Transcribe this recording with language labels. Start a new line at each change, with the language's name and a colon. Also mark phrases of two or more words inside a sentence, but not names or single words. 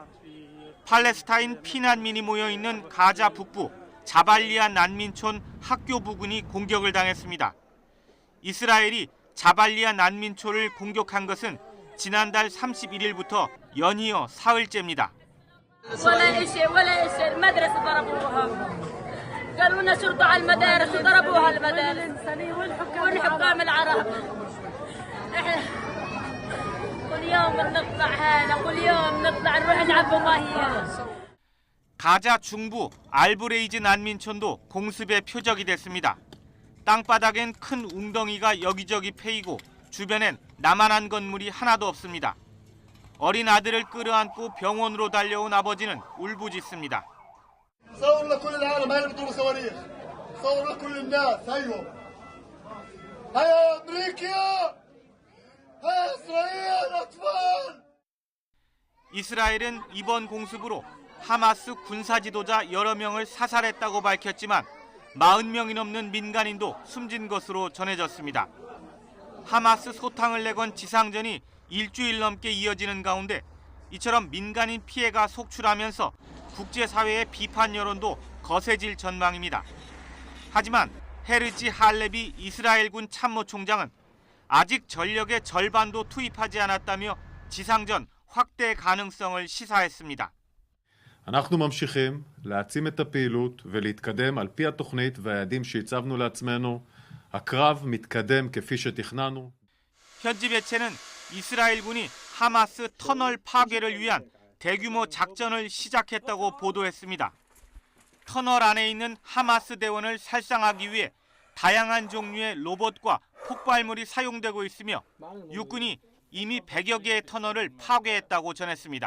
Korean: 팔레스타인 피난민이 모여 있는 가자 북부 자발리아 난민촌 학교 부근이 공격을 당했습니다. 이스라엘이 자발리아 난민촌을 공격한 것은 지난달 31일부터 연이어 사흘째입니다.
Arabic: قالوا لنا شرطوا على المدارس وضربوها المدارس والحكام العرب كل يوم نطلع هنا كل يوم نطلع نروح نلعب بميه.
Korean: 가자 중부 알브레이즈 난민촌도 공습의 표적이 됐습니다. 땅바닥엔 큰 웅덩이가 여기저기 패이고 주변엔 남아난 건물이 하나도 없습니다. 어린 아들을 끌어안고 병원으로 달려온 아버지는 울부짖습니다.
Arabic: صور لكل العالم هاي اللي بتضرب صواريخ صور لكل الناس هيو هيا امريكا هيا اسرائيل اطفال.
Korean: 이스라엘은 이번 공습으로 하마스 군사 지도자 여러 명을 사살했다고 밝혔지만 40명이 넘는 민간인도 숨진 것으로 전해졌습니다. 하마스 소탕을 내건 지상전이 일주일 넘게 이어지는 가운데 이처럼 민간인 피해가 속출하면서 국제사회의 비판 여론도 거세질 전망입니다. 하지만 헤르지 할레비 이스라엘군 참모총장은 아직 전력의 절반도 투입하지 않았다며 지상전 확대 가능성을 시사했습니다.
Hebrew: אנחנו ממשיכים להעצים את הפעילות ולהתקדם על פי התוכנית והיעדים שהצבנו לעצמנו. הקרב מתקדם כפי שתכננו.
Korean: 현지 매체는 이스라엘군이 하마스 터널 파괴를 위한 대규모 작전을 시작했다고 보도했습니다. 터널 안에 있는 하마스 대원을 살상하기 위해 다양한 종류의 로봇과 폭발물이 사용되고 있으며 육군이 이미 100여 개의 터널을 파괴했다고 전했습니다.